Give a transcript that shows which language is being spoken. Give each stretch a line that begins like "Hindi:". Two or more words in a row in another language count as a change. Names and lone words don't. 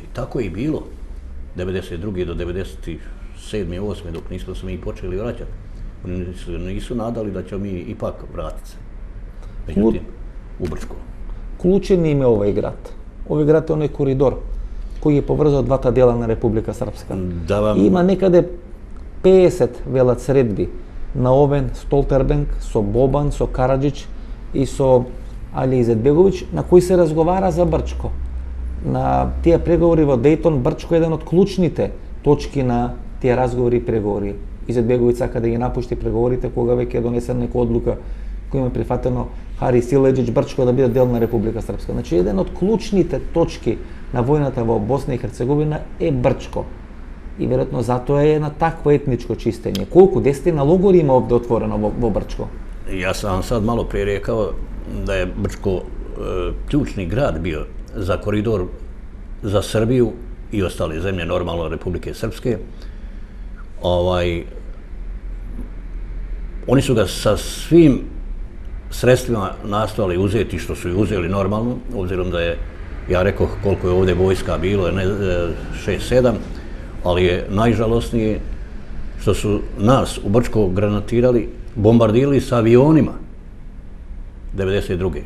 Bosnian: I tako je i bilo 92. do 97. 8. dok nismo se mi počeli vraćati. Oni nisu nadali da ćemo mi ipak vratiti se. Međutim, u Brčko. Ključen im je ovaj grad. Ovaj grad je onaj koridor koji je povezao
Macedonian: двата дела на Република Српска. Има некаде 50 велат средби на Овен, Столтербенк, со Бобан, со Караджич и со Али Изетбеговиќ, на кои се разговара за Брчко. На тие преговори во Дејтон, Брчко е еден од клучните точки на тие разговори и преговори. Изетбеговиќ сака да ги напушти преговорите кога веќе е донесена нека одлука која има прифатено Хари Силеџиќ Брчко да биде дел на Република Српска. Значи еден од клучните точки на војната во Босна и Херцеговина е Брчко. И веројатно затоа е на такво етничко чистење. Колку 10 логори има овде отворено во Брчко?
Bosnian: Ja sam sad malo prije rekao da je Brčko ključni grad bio za koridor za Srbiju i ostale zemlje, normalno Republike Srpske. Oni su ga sa svim sredstvima nastojali uzeti, što su i uzeli normalno, obzirom da je, ja rekao koliko je ovdje vojska bilo, 6-7, ali je najžalosnije što su nas u Brčko granatirali, bombardirali sa avionima 92.